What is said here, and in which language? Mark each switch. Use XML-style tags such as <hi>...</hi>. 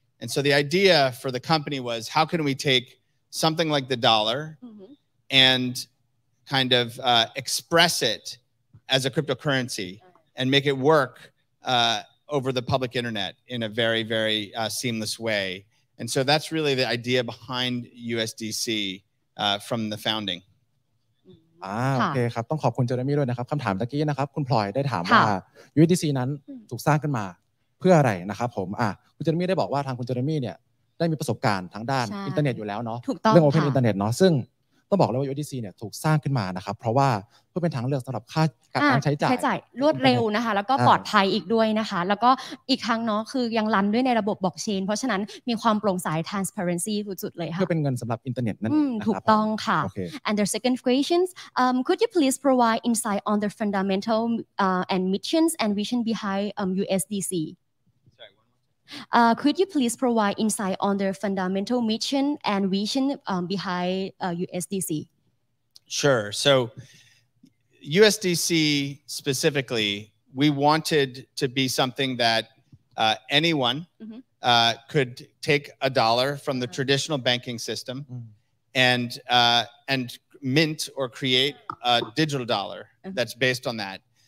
<en>And so the idea for the company was, how can we take something like the dollar and kind of express it as a cryptocurrency and make it work over the public internet in a very, very seamless way. And so that's really the idea behind USDC from the founding.</en> <th>โอเคครับต้องขอบคุณเจอร์มี่ด้วยนะครับคำถามตะกี้นะครับคุณพลอยได้ถามว่า USDC นั้นถูกสร้างขึ้นมาเพื่ออะไรนะครับผมคุณเจอร์มี่ได้บอกว่าทางคุณเจอร์มี่เนี่ยได้มีประสบการณ์ทางด้านอินเทอร์เน็ตอยู่แล้วเนาะเรื่อง Open Internet เนาะซึ่ง ต้องบอกเลยว่า USDC เนี่ยถูกสร้างขึ้นมานะครับเพราะว่าเพื่อเป็นทางเลือกสำหรับค่าการใช้จ่ายรวดเร็วนะคะแล้วก็ปลอดภัยอีกด้วยนะคะแล้วก็ อีกครั้งเนาะคือยังรันด้วยในระบบบล็อกเชนเพราะฉะนั้นมีความโปร่งใส transparency สุดๆเลยค่ะเพื่อเป็นเงินสำหรับอินเทอร์เน็ตนั่นเองถูกต้องค่ะ</th> <en>and the second questions could you please provide insight on the fundamental and missions and vision behind USDC could you please provide insight on the fundamental mission and vision behind USDC? Sure. So USDC specifically, we wanted to be something that anyone could take a dollar from the traditional banking system and mint or create a digital dollar that's based on that.</en>